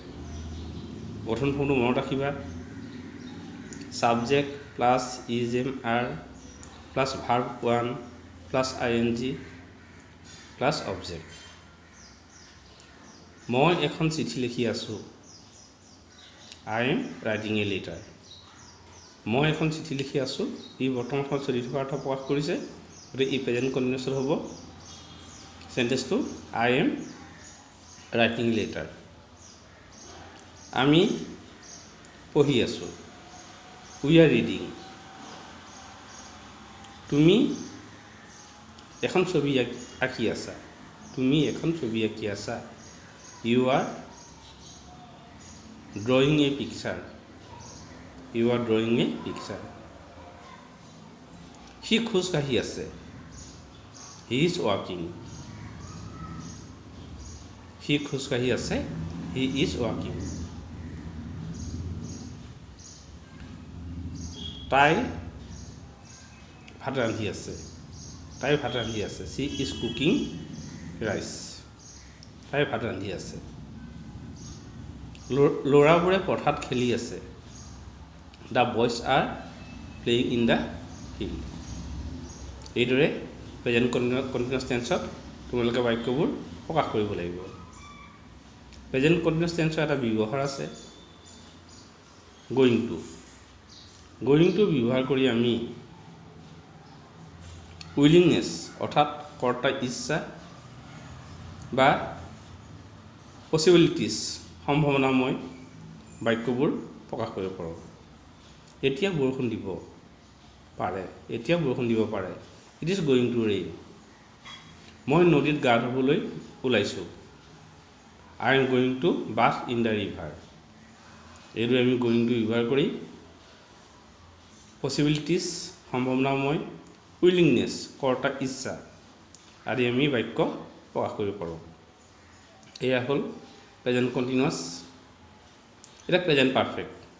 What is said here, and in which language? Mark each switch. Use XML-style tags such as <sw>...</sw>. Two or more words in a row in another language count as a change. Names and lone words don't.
<as>গঠন ফৰ্মটো মনত ৰাখিবা,</as> <en>subject plus is, am, are plus verb 1 plus ING plus object.</en> <as>মই এখন চিঠি লিখি আছোঁ,</as> <en>I am writing a letter।</en> <as>মই এখন চিঠি লিখি আছোঁ, ই বৰ্তমান সময়ত চলি থকা অৰ্থ প্ৰকাশ কৰিছে। গতিকে ই</as> <en>present continuous</en> <as>হ'ব চেণ্টেন্সটো</as> <en>I am writing a letter।</en> <as>আমি পঢ়ি আছোঁ,</as> <en>we are reading।</en> <as>তুমি এখন ছবি আঁকি আছা, তুমি এখন ছবি আঁকি আছা,</as> <en>you are drawing a picture, you are drawing a picture।</en> <as>সি খোজ কাঢ়ি আছে,</as> <en>he is walking।</en> <as>সি খোজ কাঢ়ি আছে,</as> <en>he is walking।</en> <as>তাই ভাত ৰান্ধি আছে, তাই ভাত ৰান্ধি আছে,</as> <en>she is cooking rice।</en> <as>তাই ভাত ৰান্ধি আছে। ল'ৰাবোৰে পথাৰত খেলি আছে,</as> <en>the boys are playing in the field.</en> <as>এইদৰে</as> <en>present continuous tense</en> <as>তোমালোকে বাক্যবোৰ প্ৰকাশ কৰিব লাগিব।</as> <en>present continuous tense</en> <as>এটা ব্যৱহাৰ আছে</as> <en>going to. going to</en> <as>ব্যৱহাৰ কৰি আমি উইলিংনেছ অৰ্থাৎ কৰ্তা ইচ্ছা বা পচিবিলিটিছ সম্ভাৱনাময় বাক্যবোৰ প্ৰকাশ কৰিব পাৰোঁ। এতিয়া বৰষুণ দিব পাৰে, এতিয়া বৰষুণ দিব পাৰে,</as> <en>it is going to rain.</en> <as>মই নদীত গা ধুবলৈ ওলাইছোঁ,</as> <en>I am going to bath in the river।</en> <as>এইদৰে আমি</as> <en>going to</en> <as>ব্যৱহাৰ কৰি পচিবিলিটিছ সম্ভাৱনাময়, উইলিংনেছ কৰ্তা ইচ্ছা আদি আমি বাক্য প্ৰকাশ কৰিব পাৰোঁ। এয়া হ'ল</as> <en>present continuous.</en> <as>এটা</as> <en>present perfect.</en>